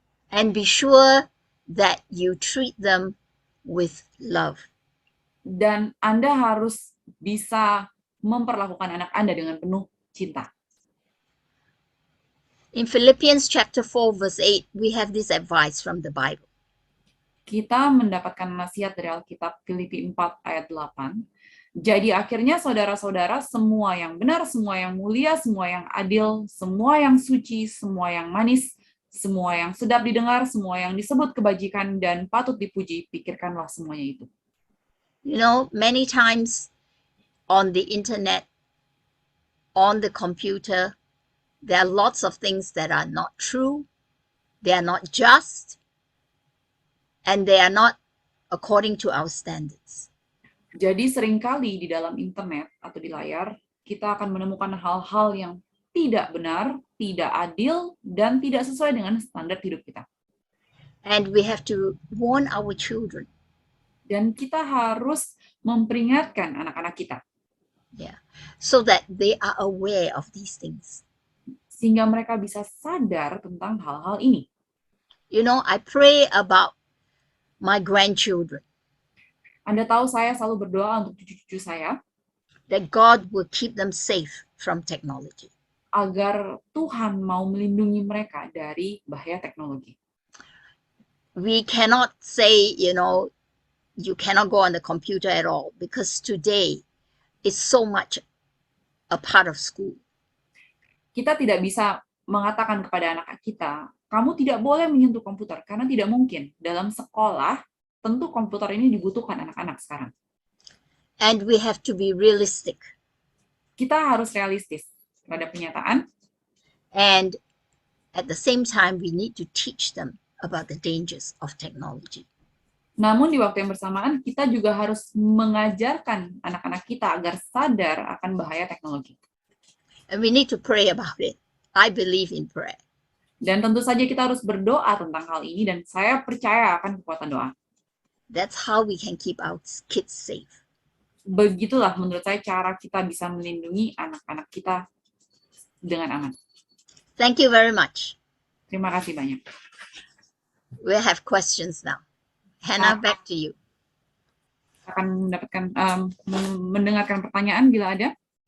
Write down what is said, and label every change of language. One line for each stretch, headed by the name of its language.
English: And be sure that you treat them with love.
Indonesian: Dan Anda harus bisa memperlakukan anak Anda dengan penuh cinta.
English: In Philippians chapter 4 verse 8, we have this advice from the Bible.
Indonesian: Kita mendapatkan nasihat dari Alkitab Filipi 4 ayat 8. Jadi akhirnya saudara-saudara, semua yang benar, semua yang mulia, semua yang adil, semua yang suci, semua yang manis, semua yang sedap didengar, semua yang disebut kebajikan dan patut dipuji, pikirkanlah semuanya itu.
English: You know, many times on the internet, on the computer, there are lots of things that are not true, they are not just, and they are not according to our standards.
Indonesian: Jadi seringkali di dalam internet atau di layar, kita akan menemukan hal-hal yang tidak benar, tidak adil, dan tidak sesuai dengan standar hidup kita.
English: And we have to warn our children.
Indonesian: Dan kita harus memperingatkan anak-anak kita.
English: Yeah. So that they are aware of these things.
Indonesian: Sehingga mereka bisa sadar tentang hal-hal ini.
English: You know, I pray about my grandchildren.
Indonesian: Anda tahu saya selalu berdoa untuk cucu-cucu saya.
English: That God will keep them safe from technology.
Indonesian: agar Tuhan mau melindungi mereka dari bahaya teknologi?
English: We cannot say, you cannot go on the computer at all because today is so much a part of school.
Indonesian: Kita tidak bisa mengatakan kepada anak kita, kamu tidak boleh menyentuh komputer, karena tidak mungkin. Dalam sekolah, tentu komputer ini dibutuhkan anak-anak sekarang.
English: And we have to be realistic.
Indonesian: Kita harus realistis terhadap kenyataan,
English: And at the same time, we need to teach them about the dangers of technology.
Indonesian: namun di waktu yang bersamaan, kita juga harus mengajarkan anak-anak kita agar sadar akan bahaya teknologi.
English: And we need to pray about it. I believe in prayer.
Indonesian: Dan tentu saja kita harus berdoa tentang hal ini, dan saya percaya akan kekuatan doa.
English: That's how we can keep our kids safe.
Indonesian: Begitulah menurut saya cara kita bisa melindungi anak-anak kita dengan aman.
English: Thank you very much.
Indonesian: Terima kasih banyak.
English: We have questions now. Hannah, back to you.
Indonesian: Akan mendapatkan mendengarkan pertanyaan bila ada.